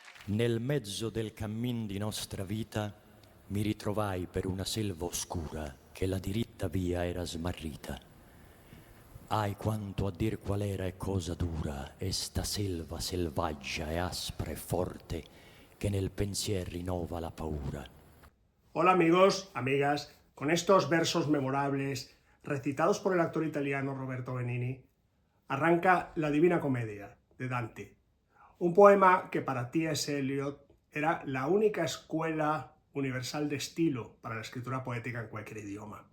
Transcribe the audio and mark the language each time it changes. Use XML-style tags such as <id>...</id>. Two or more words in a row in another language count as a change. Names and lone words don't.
<it>Nel mezzo del cammin di nostra vita mi ritrovai per una selva oscura che la diritta via era smarrita. Ai quanto a dir qual era e cosa dura esta selva selvaggia e aspra e forte che nel pensier rinnova la paura.</it> <es>Hola amigos, amigas, con estos versos memorables recitados por el actor italiano Roberto Benigni, arranca La Divina Comedia de Dante, un poema que para T.S. Eliot era la única escuela universal de estilo para la escritura poética en cualquier idioma.</es>